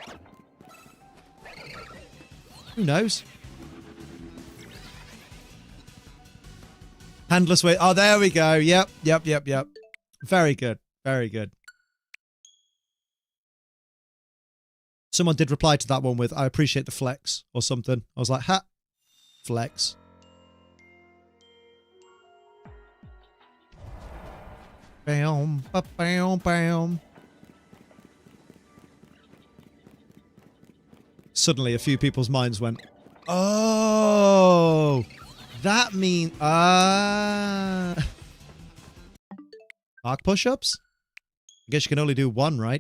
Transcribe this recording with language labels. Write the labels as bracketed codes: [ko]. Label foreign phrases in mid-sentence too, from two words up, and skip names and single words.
[en] Who knows? Handless wave. Oh, there we go. Yep. Very good. Very good. Someone did reply to that one with, I appreciate the flex or something. I was like, ha. Flex. Bam, bam, bam. Suddenly, a few people's minds went, oh, that means, Arc push-ups? I guess you can only do one, right?